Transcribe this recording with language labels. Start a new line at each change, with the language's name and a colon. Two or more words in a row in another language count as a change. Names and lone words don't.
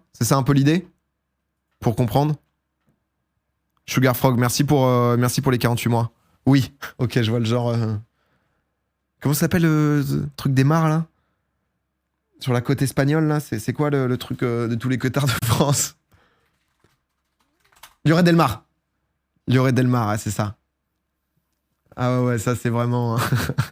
French: C'est ça un peu l'idée? Pour comprendre. Sugar Frog, merci pour les 48 mois. Oui, ok, je vois le genre... Comment ça s'appelle le truc des mares, là? Sur la côte espagnole, là? C'est quoi le truc de tous les queutards de France? Lloret del Mar. Lloret del Mar, c'est ça. Ah ouais, ça, c'est vraiment...